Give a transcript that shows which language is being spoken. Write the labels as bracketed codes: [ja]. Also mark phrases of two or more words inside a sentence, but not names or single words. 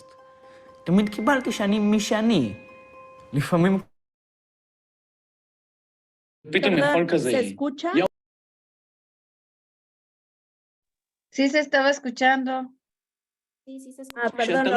[he] תמיד קיבלתי שאני מי שאני. לפעמים... פתאום יכול כזה... [es] ¿Se escucha? Sí, se estaba escuchando. Sí, sí se escucha. Perdón, lo